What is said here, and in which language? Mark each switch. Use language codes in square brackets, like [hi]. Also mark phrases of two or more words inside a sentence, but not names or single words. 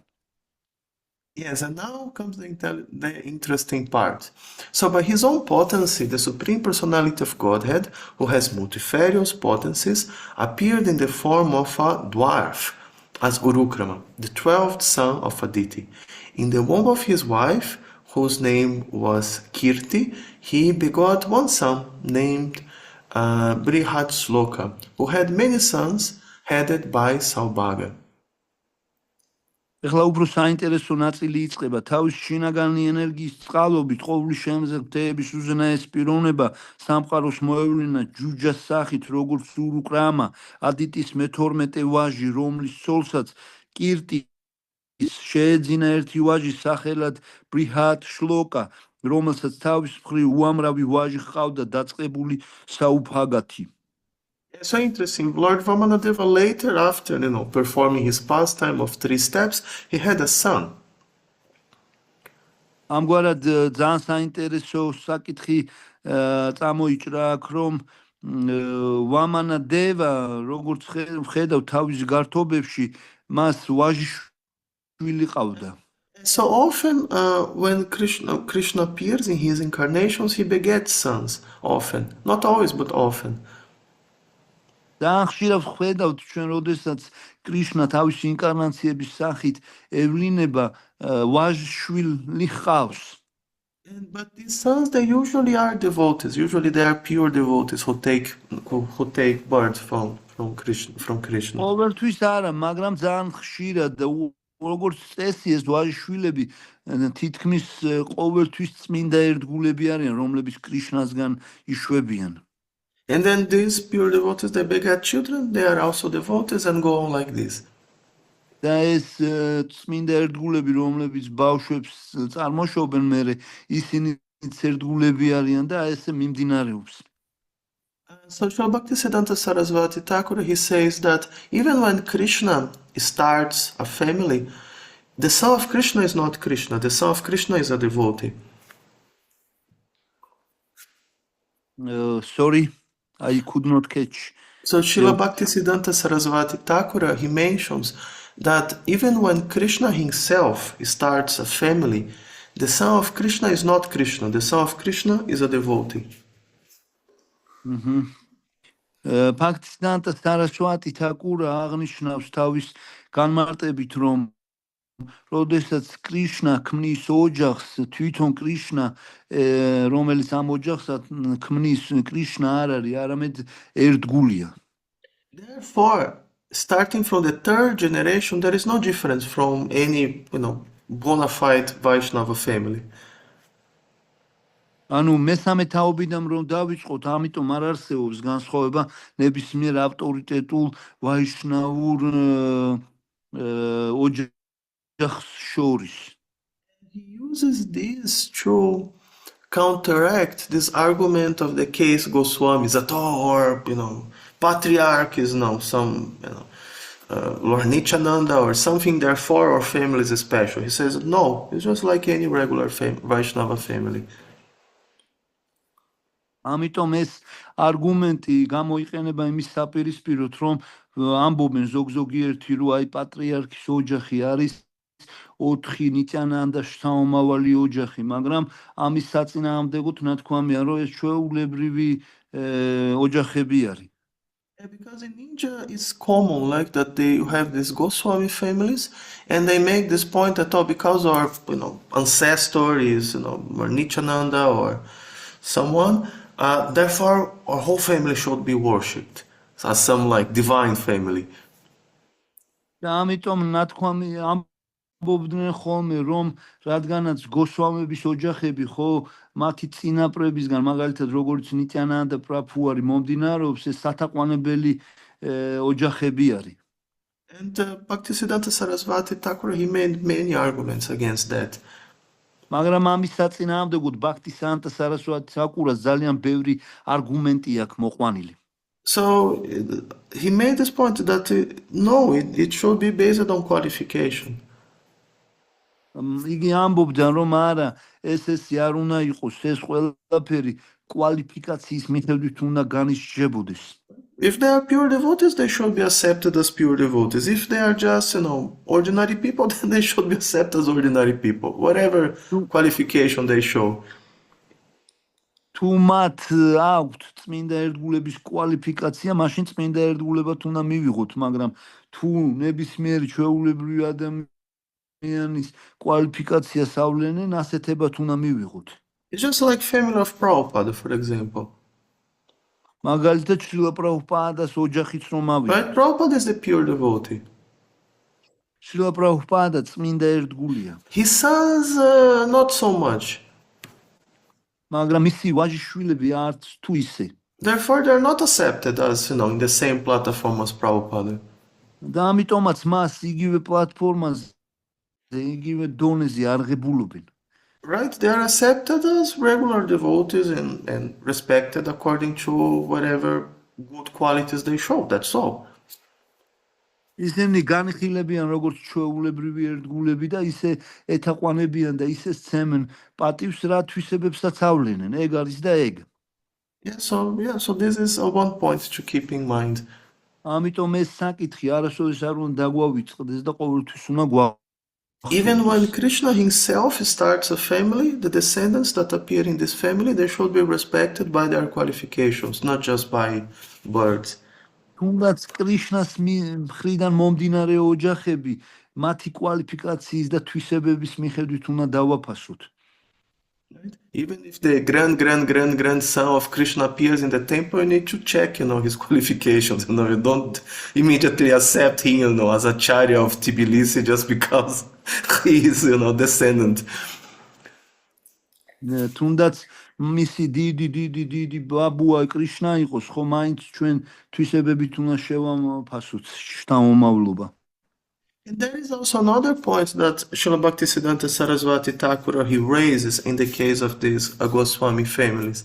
[en] Yes, and now comes the interesting part. So by his own potency, the Supreme Personality of Godhead, who has multifarious potencies, appeared in the form of a dwarf, as Urukrama, the 12th son of Aditi. In the womb of his wife, whose name was Kirti, he begot 1 son named Brihatsloka, who had many sons headed by Saubhaga. [ka] ეხლა უფრო საინტერესო ნაწილი იწყება. თავის შინაგანი ენერგიის წყალობით ყოვლის შემზრდეების უზენაეს პიროვნება სამყაროს მოევლინა ჯუჯას სახით, როგორც ურუკრამა, ადიტის მე-12 ვაჟი, რომლის ცოლსაც კირტის შეეძინა ერთი ვაჟი სახელად ბრიჰათ შლოკა, რომელსაც თავის მხრივ უამრავი ვაჟი ჰყავდა დაწყებული საუფაგათი. [en] So interesting. Lord Vamanadeva later, after performing his pastime of 3 steps, he had a son. [ka] ამგვარად ძალიან საინტერესო საკითხი წამოიჭრა აქ, რომ ვამანა დევა, როგორც ხედავ თავის გართობებში, მას ვაჟიშვილი ყავდა. [en] So often, when Krishna appears in his incarnations, he begets sons. Often, not always, but often. [ka] ძალიან ხშირად ხედავთ ჩვენ, როდესაც კრიშნა თავის ინკარნაციების სახით ევლინება ვაჟშვილი ჰყავს. [en] But these sons, they usually are devotees. Usually, they are pure devotees who take birth from Krishna. [ka] ყოველთვის არა, მაგრამ ძალიან ხშირად როგორც წესი ეს ვაჟშვილები თითქმის ყოველთვის წმინდა ერთგულები არიან, რომლებიც კრიშნასგან იშვებიან. [en] And then these pure devotees, they beget children. They are also devotees and go on like this. [ka] და ეს წმინდა ერთგულები, რომლებიც ბავშვებს წარმოშობენ, მერე ისინი ერთგულები არიან და ესე მიმდინარეობს. [en] So Srila Bhaktisiddhanta Saraswati Thakur, he says that even when Krishna starts a family, the son of Krishna is not Krishna. The son of Krishna is a devotee. Sorry, I could not catch. So Srila Bhaktisiddhanta Saraswati Thakur, he mentions that even when Krishna himself starts a family, the son of Krishna is not Krishna. The son of Krishna is a devotee. [ka] Bhaktisiddhanta Saraswati Thakur აღნიშნავს თავის განმარტებით, რომ როდესაც კრიშნა ქმნის ოჯახს, თვითონ კრიშნა, რომელიც ამ ოჯახსაც ქმნის, კრიშნა არ არის, არამედ ერთგულია. [en] Therefore, starting from the third generation, there is no difference from any, bona fide Vaishnava family. [ka] ანუ მესამე თაობიდან რომ დავიწყოთ, ამიტომ არ არსებობს განსხვავება ნებისმიერ ავტორიტეტულ ვაიშნაურ ოჯახს შორის. [en] He uses this to counteract this argument of the case Goswamis at all, or patriarch is some Lord Nityananda or something. Therefore, our family is special. He says no, it's just like any regular Vaishnava family. [ka] ამიტომ ეს არგუმენტი გამოიყენება იმის საპირისპიროდ, რომ ამბობენ ზოგიერთი, რომ აი პატრიარქის ოჯახი არის 4 ნიტიანანდა შთამომავალი ოჯახი, მაგრამ ამის საწინააღმდეგოდ ნათქვამია, რომ ეს ჩვეულებრივი ოჯახები არის. [en] Because in India it's common like that they have these Goswami families, and they make this point that because our ancestor is or Nityananda or someone, therefore our whole family should be worshipped as some like divine family. [ka] და ამიტომ ნათქვამი ამბობდნენ ხოლმე, რომ რადგანაც გოსვამების ოჯახები ხო მათი წინაპრებისგან, მაგალითად როგორც ნიტიანანდა პრაბჰუ არის, მომდინარეობს, ეს სათაყვანებელი ოჯახები არის. [en] And Bhaktisiddhanta Saraswati Thakur, he made many arguments against that. [ka] მაგრამ ამის საწინააღმდეგოდ ბhaktisiddhanta Saraswati Thakur's ძალიან ბევრი არგუმენტი აქვს მოყვანილი. [en] So he made this point that no, it should be based on qualification. [ka] იგი ამბობდა, რომ არა, ეს არ უნდა იყოს, ეს ყველაფერი კვალიფიკაციის მიხედვით უნდა განისჯებოდეს. [en] If they are pure devotees, they should be accepted as pure devotees. If they are just, ordinary people, then they should be accepted as ordinary people, whatever qualification they show. [ka] თუ მათ აქვთ წმინდა ერთგულების კვალიფიკაცია, მაშინ წმინდა ერთგულებად უნდა მივიღოთ, მაგრამ თუ ნებისმიერი ჩვეულებრივი ადამიანის კვალიფიკაციას ავლენენ, ასეთებად უნდა მივიღოთ. [en] It's just like family of Prabhupada, for example. [ka] მაგალითად, შრილა პრაბჰუპადას ოჯახიც რომ ავიღოთ. [en] Right? Prabhupada is the pure devotee. [ka] შრილა პრაბჰუპადა წმინდა ერთგულია. [en] His sons, not so much. [ka] მაგრამ მისი ვაჟიშვილები არც თუ ისე. [en] Therefore, they're not accepted as, in the same platform as Prabhupada. [ka] და ამიტომაც მას იგივე პლატფორმაზე, იგივე დონეზე არღებულობენ. [en] Right? They are accepted as regular devotees and respected according to whatever good qualities they show. That's all. [ka] ისინი განიხილებიან როგორც ჩვეულებრივი ერთგულები და ისე ეთაყვანებიან და ისე სცემენ პატივს, რა თვისებებსაც ავლენენ. ეგ არის და ეგ. [en] So this is one point to keep in mind. [ka] ამიტომ ეს საკითხი არასოდეს არ უნდა დაგვავიწყდეს და ყოველთვის უნდა [en] Even when Krishna himself starts a family, the descendants that appear in this family, they should be respected by their qualifications, not just by birth. [ka] თუნდაც კრიშნას მხრიდან მომდინარე ოჯახები მათი კვალიფიკაციის და თვისებების მიხედვით უნდა დავაფასოთ. [en] Right? Even if the grandson of Krishna appears in the temple, you need to check, his qualifications. You don't immediately accept him, as a Acharya of Tbilisi just because he is, descendant. [ka] თუნდაც მისი დიდი ბაბუა კრიშნა იყოს, ხო მაინც ჩვენ თვისებებით უნდა შევამფასოთ შთამომავლობა. [en] And there is also another point that Srila Bhaktisiddhanta Saraswati Thakura he raises in the case of these Goswami families.